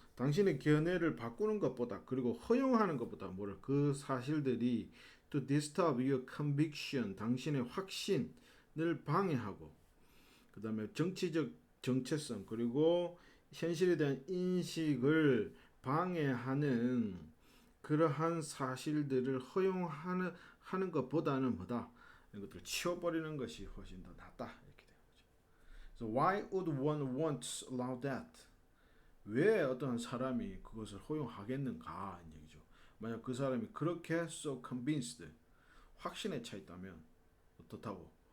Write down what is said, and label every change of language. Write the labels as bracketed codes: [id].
[ko] 당신의 견해를 바꾸는 것보다 그리고 허용하는 것보다 뭐를 그 사실들이 to disturb your conviction 당신의 확신을 방해하고 그 다음에 정치적 정체성 그리고 현실에 대한 인식을 방해하는 그러한 사실들을 허용하는 것보다는 뭐다? 이것들을 치워버리는 것이 훨씬 더 낫다 이렇게 되는 거죠. [en] So why would one want to allow that? [ko] 왜 어떤 사람이 그것을 허용하겠는가 이 얘기죠. 만약 그 사람이 그렇게 so convinced 확신에 차 있다면 어떻다고?